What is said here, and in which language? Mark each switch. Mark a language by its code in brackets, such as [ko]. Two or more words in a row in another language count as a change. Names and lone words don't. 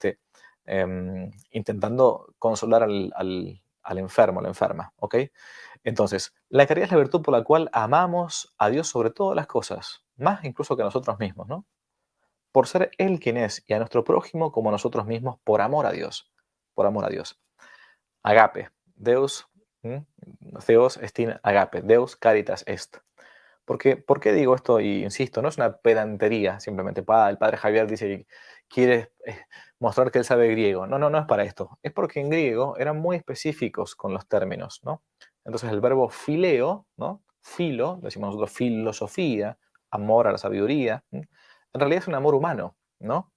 [es] Intentando consolar al enfermo, a la enferma, ¿ok? Entonces, la caridad es la virtud por la cual amamos a Dios sobre todas las cosas, más incluso que a nosotros mismos, ¿no? Por ser Él quien es y a nuestro prójimo como a nosotros mismos por amor a Dios, por amor a Dios. Agape, Deus, ¿m? [la] Theos est in agape, Deus caritas est. [es] Porque, ¿por qué digo esto? Y insisto, no es una pedantería, simplemente, el padre Javier dice que quiere mostrar que él sabe griego. No, no, no es para esto. Es porque en griego eran muy específicos con los términos, ¿no? Entonces el verbo fileo, ¿no? Filo, decimos nosotros filosofía, amor a la sabiduría, en realidad es un amor humano, ¿no?